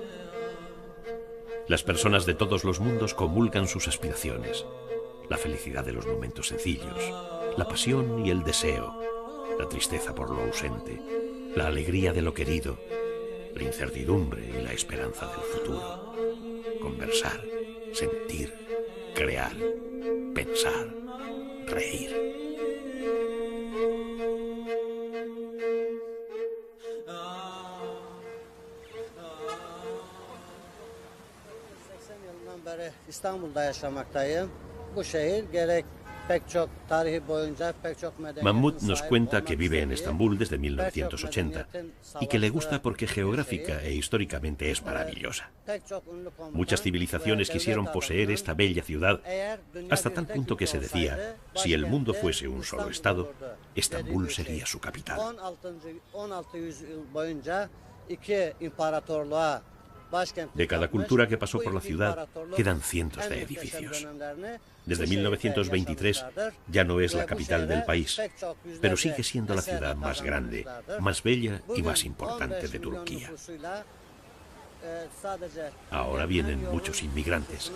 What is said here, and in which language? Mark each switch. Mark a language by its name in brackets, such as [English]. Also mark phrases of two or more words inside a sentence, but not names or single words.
[Spanish] Las personas de todos los mundos comulgan sus aspiraciones, la felicidad de los momentos sencillos, la pasión y el deseo, la tristeza por lo ausente, la alegría de lo querido, la incertidumbre y la esperanza del futuro. Conversar, sentir, crear, pensar, reír. [Turkish] İstanbul'da yaşamaktayım. Bu şehir gerek pek çok tarihi boyunca pek çok [Spanish] Mahmoud nos cuenta que vive en Estambul desde 1980 y que le gusta porque geográfica e históricamente es maravillosa. Muchas civilizaciones quisieron poseer esta bella ciudad hasta tal punto que se decía, si el mundo fuese un solo estado, Estambul sería su capital. [Turkish] 16 yüzyıl boyunca iki imparatorluğa. [Spanish] De cada cultura que pasó por la ciudad quedan cientos de edificios. Desde 1923 ya no es la capital del país, pero sigue siendo la ciudad más grande, más bella y más importante de Turquía. Ahora vienen muchos inmigrantes.